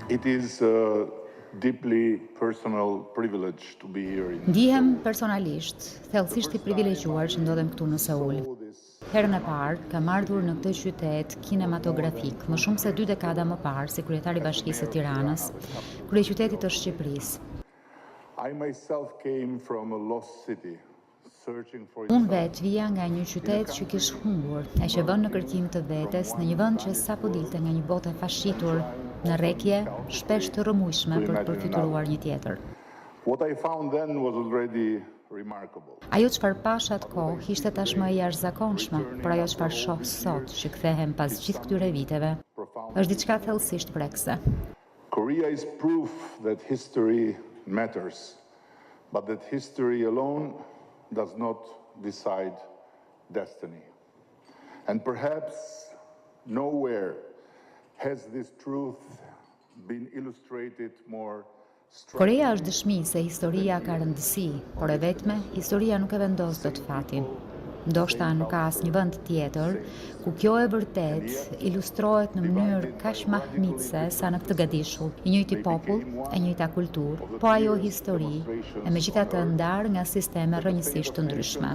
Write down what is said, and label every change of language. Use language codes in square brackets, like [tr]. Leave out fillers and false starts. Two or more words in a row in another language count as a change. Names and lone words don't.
[en] It is a deeply personal privilege to be here in [sq] Ndihem personalisht, thellësisht i privilegjuar që ndodhem këtu në Seul. Herën e parë kam ardhur në këtë qytet kinematografik, më shumë se 2 dekada më parë si kryetari i Bashkisë së Tiranës, kryeqytetit të Shqipërisë. [en] I myself came from a lost city, searching for [sq] Unë vetë vija nga një qytet që kish humbur, e që vën në kërkim të vetes në një vend që sapo dilte nga një botë e fascitur, në rrekje, shpesh të rrëmujshme për të përfituar një tjetër. [en] What I found then was already remarkable. [sq] Ajo çfarë pash atkohë ishte tashmë e jashtëzakonshme, por ajo çfarë shoh sot që kthehem pas gjithë këtyre viteve, është diçka thellësisht prekse. [en] Korea is proof that history matters, but that history alone does not decide destiny. And perhaps nowhere has this truth been illustrated more strongly. [sq] Korea është dëshmi se historia ka rëndësi, por e vetme, historia nuk e vendos dot fatin. Ndoshta nuk ka asnjë vend tjetër ku kjo e vërtet ilustrohet në mënyrë kaq mahnitse sa në këtë gadishull. I njëjti popull, e njëjta kulturë, po ajo histori, e megjithatë ndarë nga sisteme rrënjësisht të ndryshme.